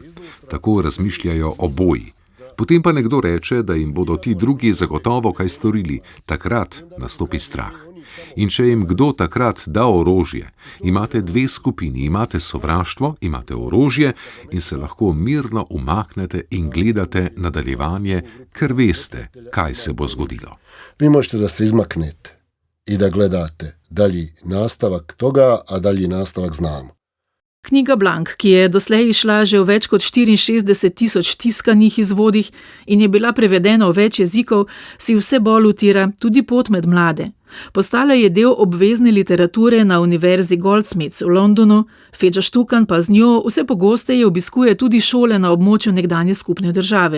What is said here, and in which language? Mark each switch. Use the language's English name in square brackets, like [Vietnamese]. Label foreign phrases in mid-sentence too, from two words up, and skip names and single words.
[Slovenian] Tako razmišljajo oboji. Potem pa nekdo reče, da jim bodo ti drugi zagotovo kaj storili. Takrat nastopi strah. In če jim kdo takrat da orožje, imate dve skupini, imate sovraštvo, imate orožje in se lahko mirno umaknete in gledate nadaljevanje, ker veste, kaj se bo zgodilo. [Bosnian] Vi možete da se izmaknete i da gledate dalji nastavak toga, a dalji nastavak znamo. [Slovenian] Knjiga Blank, ki je doslej išla že v več kot 64.000 tiskanih izvodih in je bila prevedena v več jezikov, si vse bolj utira tudi pot med mlade. Postala je del obvezne literature na univerzi Goldsmiths v Londonu, Feđa Štukan pa z njo vse pogosteje obiskuje tudi šole na območju nekdanje skupne države.